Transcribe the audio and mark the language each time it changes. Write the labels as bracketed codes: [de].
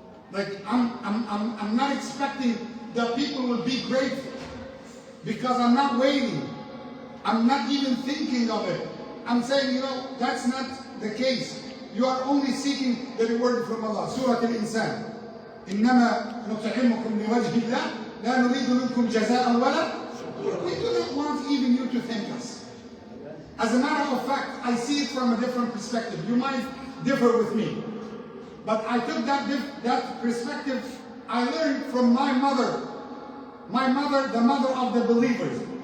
[en] Like I'm not expecting that people will be grateful because I'm not waiting. I'm not even thinking of it. I'm saying, you know, that's not the case. You are only seeking the reward from Allah. Surah Al-Insan. [ar] إنما نطعمكم لوجه الله لا نريد منكم جزاء ولا. [en] We do not want even you to thank us. As a matter of fact, I see it from a different perspective. You might differ with me, but I took that perspective. I learned from my mother. My mother, the mother of the believers.